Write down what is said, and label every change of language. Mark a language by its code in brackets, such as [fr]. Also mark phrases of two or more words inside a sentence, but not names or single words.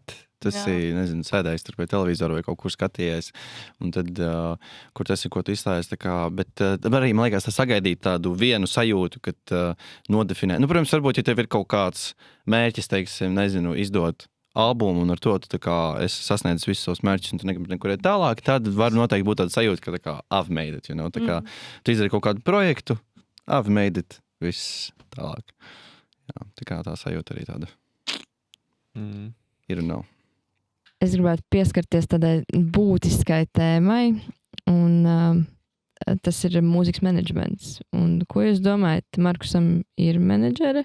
[lv] Tas ir, nezinu, sēdējis tur pie televizora vai kaut kur skatījies, un tad, kur tas ir, ko tu izstājies, tā kā, bet arī, man liekas, tā sagaidīt tādu vienu sajūtu, kad nodefinē. Nu, protams, varbūt, ja tev ir kaut kāds mērķis, teiksim, nezinu, izdot albumu, un ar to tu tā kā esi sasniedzis visus savus mērķus, un tu negribi nekur iet tālāk, tad var noteikti būt tāda sajūta, ka tā kā [en] I've made it, you know, [lv] tā kā tu izdari kaut kādu projektu, [en] I've made it, [lv] viss tālāk. Jā, tā kā tā sajūta arī tāda ir un nav. Es gribētu pieskarties tādai būtiskai tēmai, un tas ir mūzikas menedžments. Un ko jūs domājat? Markusam ir menedžeri?